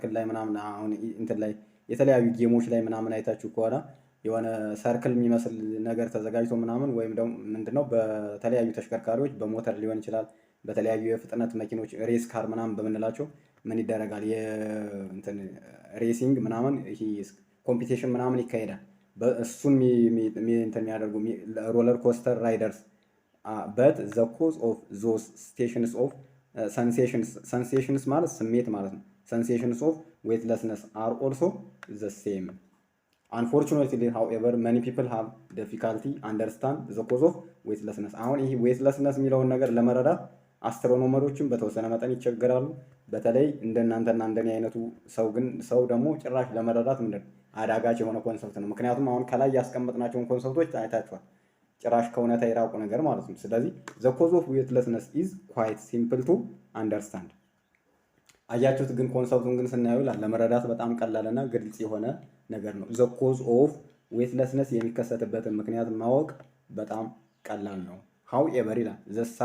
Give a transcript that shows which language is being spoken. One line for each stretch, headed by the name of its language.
Amharic: ምናምን አሁን እንትን ላይ የተለያዩ ጌሞች ላይ ምናምን አይታችሁ ከሆነ የሆነ ሰርክል የሚመስል ነገር ተዘጋጅቶ ምናምን ወይም ደግሞ ምንድነው በተለያዩ ተሽከርካሪዎች በሞተር ሊሆን ይችላል በተለያዩ የፍጥነት መኪኖች ሬስ ካር ምናምን በምንላቸው ምን ይደረጋል የእንትን ሬሲንግ ምናምን ይሄ ኮምፒቲሽን ምናምን ይካሄዳል። እሱን እንትን የሚያደርጉ ሮለር ኮስተር ራይደርስ
English: በት ዘ ኮዝ ኦፍ ዞስ ስቴሽንስ ኦፍ sensations
Amharic: ማለት ስሜት ማለት ነው።
English: sensations of weightlessness are also the same. Unfortunately, however, many people have difficulty understand the cause of weightlessness.
Amharic: አሁን ይሄ weightlessness የሚለውን ነገር ለመረዳት አስትሮኖመሮችን በተወሰነ መጠን ይቸገራሉ። በተለይ እንደናንተና እንደኔ አይነቱ ሰው ደግሞ ጭራሽ ለመረዳት ምንድን አዳጋች የሆነ ኮንሰፕት ነው። ምክንያቱም አሁን ከላይ ያስቀመጥናቸውን ኮንሰፕቶች አይታችኋል። ጭራሽ ከእውነታ የራቁ ነገር ማለት ነው። ስለዚህ
English: the cause of weightlessness is quite simple to understand።
Amharic: አያችሁት? ግን ኮንሰፕቱን ግን ስናየው ለመረዳት በጣም ቀላልና ግልጽ የሆነ ነገር ነው።
English: the cause of weightlessness
Amharic: የሚከሰትበትን ምክንያት ማወቅ በጣም ቀላል ነው። however ይላል the